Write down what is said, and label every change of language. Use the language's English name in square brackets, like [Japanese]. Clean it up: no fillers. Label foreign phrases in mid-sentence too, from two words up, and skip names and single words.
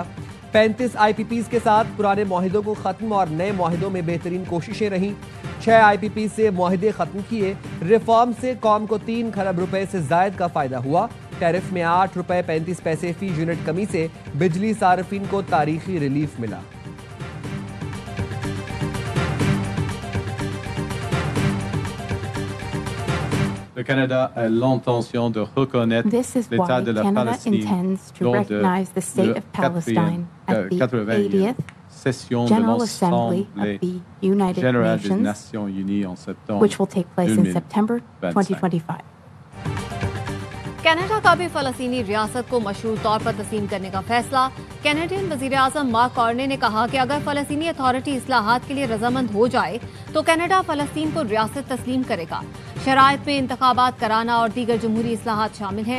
[Urdu] 35 آئی پی پیز کے ساتھ پرانے معاہدوں کو ختم اور نئے معاہدوں میں بہترین کوششیں رہیں۔ 6 آئی پی پیز سے معاہدے ختم کیے۔ ریفارم سے قوم کو 3 کھرب روپے سے زائد کا فائدہ ہوا۔ ٹیرف میں 8 روپے 35 پیسے فی یونٹ کمی سے بجلی صارفین کو تاریخی ریلیف ملا۔ [French] Le Canada a l'intention de reconnaître l'État de la Palestine lors de la 80e session de l'Assemblée générale des Nations Unies en septembre 2025. [Urdu] کینیڈا کا بھی فلسطینی ریاست کو مشروط طور پر تسلیم کرنے کا فیصلہ۔ کینیڈین وزیر اعظم مارک کارنی نے کہا کہ اگر فلسطینی اتھارٹی اصلاحات کے لیے رضامند ہو جائے تو کینیڈا فلسطین کو ریاست تسلیم کرے گا۔ شرائط میں انتخابات کرانا اور دیگر جمہوری اصلاحات شامل ہیں۔